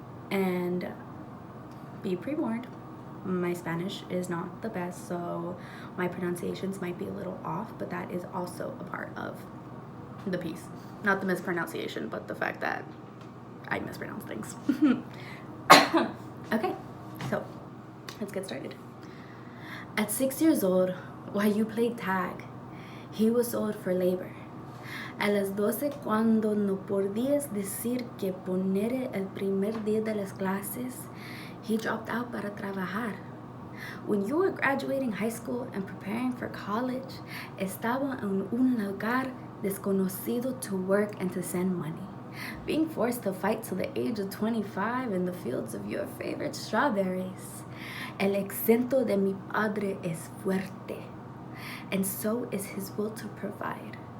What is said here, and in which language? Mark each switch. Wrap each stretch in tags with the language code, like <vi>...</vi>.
<en>And be pre-warned, my Spanish is not the best, so my pronunciations might be a little off, but that is also a part of the piece. Not the mispronunciation, but the fact that I mispronounce things. Okay, so let's get started. At 6 years old, while you played tag, he was sold for labor.</en> <es>A las 12 cuando no podías decir que poner el primer día de las clases,</es> <en>he dropped out</en> <es>para trabajar.</es> <en>When you were graduating high school and preparing for college,</en> <es>estaba en un lugar desconocido</es> <en>to work and to send money. Being forced to fight till the age of 25 in the fields of your favorite strawberries.</en> <es>El acento de mi padre es fuerte,</es> <en>and so is his will to provide.</en>